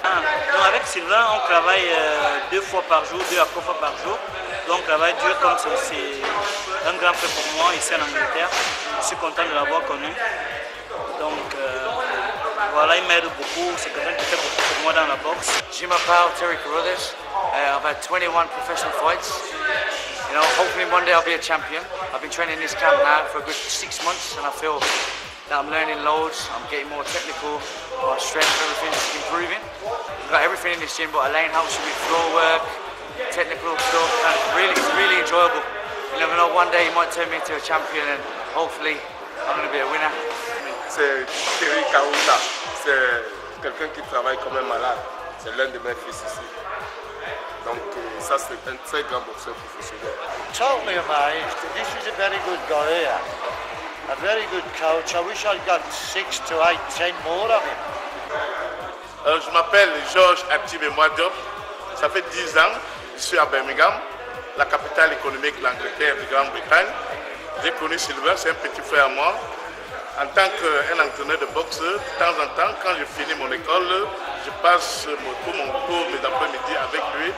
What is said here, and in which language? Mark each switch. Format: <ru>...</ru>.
<fr>Donc avec Sylvain, on travaille 2 fois par jour, 2 à 3 fois par jour. Donc on travaille dur comme c'est un grand frère pour moi ici en Angleterre. Je suis content de l'avoir connu. Donc voilà, il m'aide beaucoup, c'est quelqu'un qui fait beaucoup pour moi dans la boxe. Je m'appelle Terry Carruthers.</fr> <en>I've had 21 professional fights. You know, hopefully one day I'll be a champion. I've been training in this camp now for a good 6 months, and I feel that I'm learning loads. I'm getting more technical, my strength, everything's improving. We've got everything in this gym, but Elaine helps me with floor work, technical stuff, and it's really enjoyable. You never know, one day you might turn me into a champion, and hopefully I'm going to be a winner.</en> <fr>C'est Thierry Kaouta, c'est quelqu'un qui travaille comme un malade, c'est l'un de mes fils ici. Donc ça, c'est un très grand boxeur professionnel.</fr> <en>Totally amazed. This is a very good guy here. A very good coach. I wish I'd got 6 to 8, 10 more of him.</en> <fr>Alors, je m'appelle Georges Atibé-Moi Diop. Ça fait 10 ans, je suis à Birmingham, la capitale économique de l'Angleterre, de Grande-Bretagne. J'ai connu Sylvain, c'est un petit frère à moi. En tant qu'un entraîneur de boxe, de temps en temps, quand je finis mon école, je passe pour mon cours mes après-midi avec lui.</fr>